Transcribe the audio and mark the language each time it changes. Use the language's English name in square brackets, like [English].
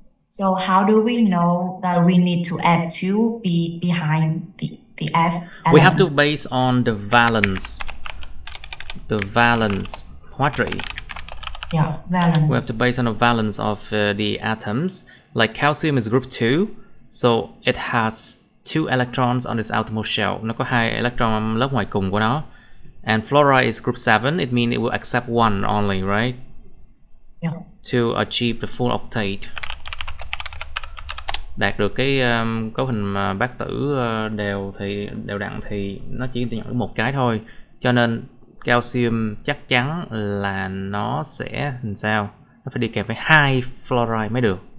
[English] So how do we know that we need to add 2 behind the F element? We have to base on the valence. The valence hóa trị. Yeah, valence. We have to base on the valence of the atoms. Like calcium is group 2, so it has 2 electrons on its outermost shell. [Vietnamese] Nó có 2 electron lớp ngoài cùng của nó. [English] And fluoride is group 7, it means it will accept 1 only, right? Yeah. To achieve the full octet. [Vietnamese] Đạt được cái cấu hình bát tử đều đặn thì nó chỉ nhận được một cái thôi. Cho nên calcium chắc chắn là nó sẽ làm sao? Nó phải đi kèm với 2 fluoride mới được.